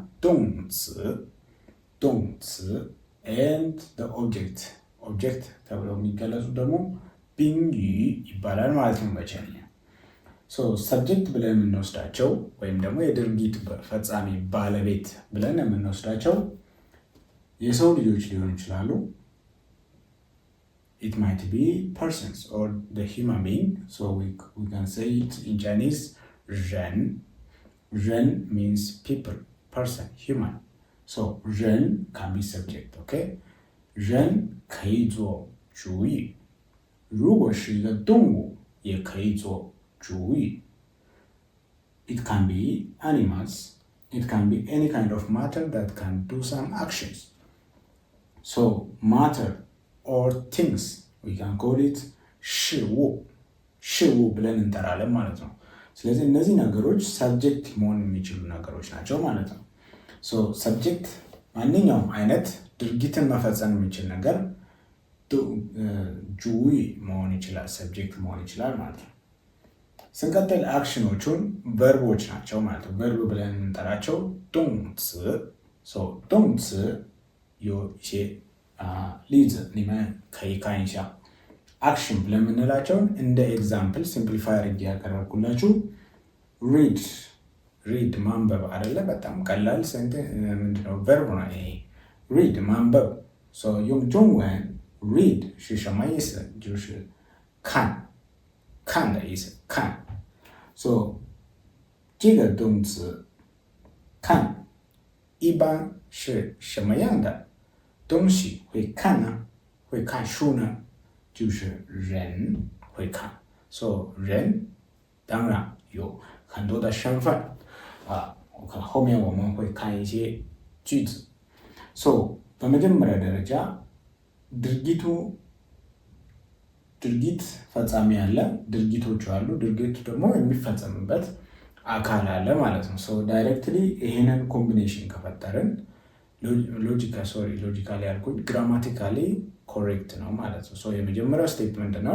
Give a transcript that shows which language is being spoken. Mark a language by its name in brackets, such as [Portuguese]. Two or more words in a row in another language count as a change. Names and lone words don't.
[Amharic] ዶንግስ [English] and object [Amharic] ተብለው የሚገለጹ ደግሞ ቢንግዩ ይባላል ማለት ነው በቻይንኛ። ሰብጀክት ብለን የምንወስዳቸው ወይም ደግሞ የድርጊት ፈጻሚ ባለቤት ብለን የምንወስዳቸው የሰው ልጆች ሊሆኑ ይችላሉ። [English] It might be persons or the human being. So we can say it in Chinese, [Chinese] 人. [English] 人 means people, person, human. So 人 can be subject, [Chinese] okay? 人可以做主语，如果是一个动物，也可以做主语。 [English] It can be animals. It can be any kind of matter that can do some actions. So matter or things, we can call it [Amharic] 事物 ብለን እንጠራለን ማለት ነው። ስለዚህ እነዚህ ነገሮች ሰብጀክት መሆን የሚችሉ ነገሮች ናቸው ማለት ነው። ሰብጀክት ማንኛውም አይነት ድርጊትን መፈጸም የሚችል ነገር ጁዊ መሆን ይችላል፣ ሰብጀክት መሆን ይችላል ማለት ነው። ስንቀጥል አክሽኖቹን ቨርቦች ናቸው ማለት ነው። ቨርብ ብለን የምንጠራቸው ዶንግስ ዶንግስ [Chinese] 有一些例子你们可以看一下。 [Amharic] አክሽን ብለን የምንላቸውን እንደ [English] example simplify [Amharic] አድርጌ ያቀረብኩላችሁ ሪድ ማንበብ አይደለ? በጣም ቀላል ምንድነው ቨርብ ነው ይሄ ሪድ ማንበብ። [Chinese] 用中文 read 是什么意思？就是看的意思，看。这个动词看一般是什么样的东西会看呢？会看书呢？就是人会看。人当然有很多的身份后面我们会看一些句子。 [Amharic] በመጀመሪያ ደረጃ ድርጊት ፈጻሚ አለ፣ ድርጊቶቹ አሉ፣ ድርጊቱ ደግሞ የሚፈጸምበት አካል አለ ማለት ነው። ዳይሬክትሊ ይሄንን ኮምቢኔሽን ከፈጠርን ሎጂካሊ ያልኩኝ [English] grammatically correct [Amharic] ነው ማለት ነው። የመጀመሪያው ስቴፕ ምንድነው?